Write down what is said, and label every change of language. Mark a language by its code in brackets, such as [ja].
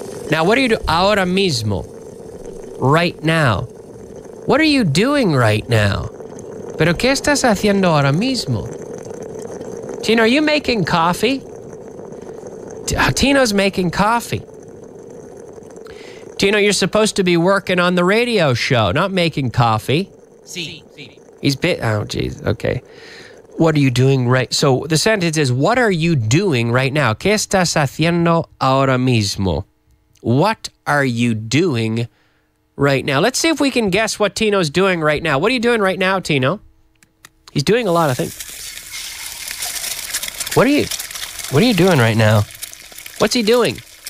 [en] Now, what are you doing [es] ahora mismo? [en] Right now. What are you doing right now? [es] Pero ¿qué estás haciendo ahora mismo? [en] Tino, are you making coffee? Tino's making coffee. Tino, you're supposed to be working on the radio show, not making coffee. [es] Sí. [en] Oh, geez. Okay. What are you doing right... So the sentence is, what are you doing right now? [es] ¿Qué estás haciendo ahora mismo? [en] What are you doing right now? Let's see if we can guess what Tino's doing right now. What are you doing right now, Tino? He's doing a lot of things. What are you doing right now? What's he doing?